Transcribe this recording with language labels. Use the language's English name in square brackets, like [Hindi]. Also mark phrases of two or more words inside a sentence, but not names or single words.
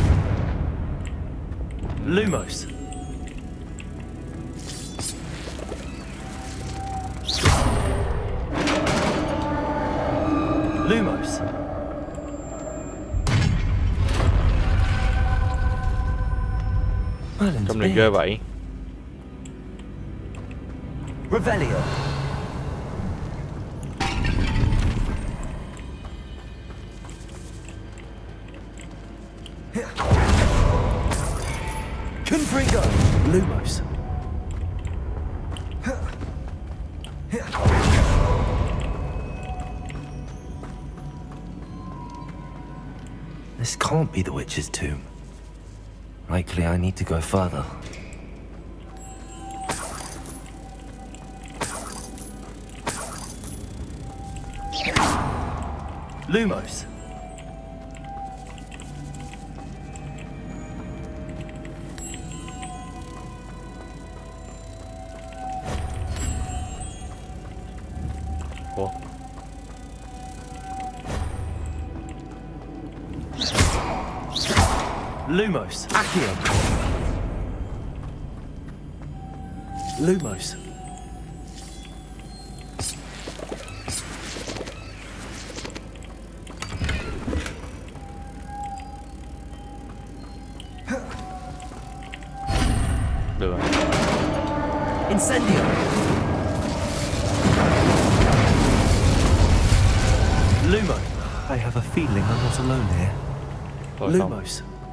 [English] Lumos. Lumos. Merlin's [Vietnamese] Trong này [English] beard. [Vietnamese] ghê vậy. [English] Revelio. Confringo. Lumos. This can't be the witch's tomb. Likely I need to go further. Lumos. [Vietnamese] Ủa? [English] Lumos. Accio. Lumos. [Vietnamese] Được rồi. [English] Incendio. Lumo. I have a feeling I'm not alone here. [Vietnamese] Thôi xong. [English] Lumos.